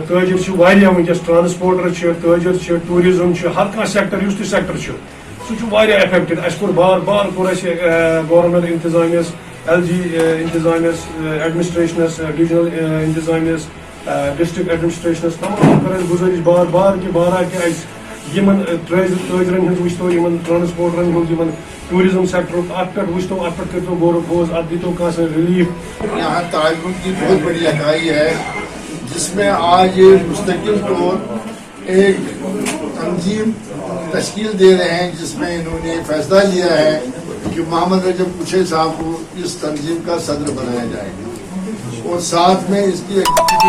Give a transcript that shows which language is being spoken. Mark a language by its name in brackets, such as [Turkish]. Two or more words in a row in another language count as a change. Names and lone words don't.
[Kashmiri] تاجر چھِ واریاہ ونکیٚس ٹرانسپورٹر چھِ تاجر چھِ ٹوٗرزم چھُ ہر کانٛہہ سیکٹر یُس تہِ سیکٹر چھُ سُہ چھُ واریاہ ایفیکٹڈ اسہِ کوٚر بار بار کوٚر اسہِ گورمنٹ انتظامیہس LG انتظامیہس ایڈمنسٹریشنس ڈویژنل انتظامیہس ڈسٹرکٹ ایڈمنسٹریشنس تمام کر اسہِ گزٲرِش بار بار کہ بارہ کہ اسہِ یمن تاجرن ہٕنٛز وٕچھتو یمن ٹرانسپورٹرن ہُنٛد یمن ٹوٗرزم سیکٹرُک اتھ پٮ۪ٹھ وٕچھتو اتھ پٮ۪ٹھ کٔرتو غور و خوض اتھ دِتو کانٛہہ سا ریلیف [Urdu] یہاں تعاون کی بہت بڑی اکائی ہے جس میں آج یہ مستقل طور ایک تنظیم تشکیل دے رہے ہیں جس میں انہوں نے فیصلہ لیا ہے کہ محمد رجب کچھے صاحب کو اس تنظیم کا صدر بنایا جائے گا اور ساتھ میں اس کی ایگزیکٹو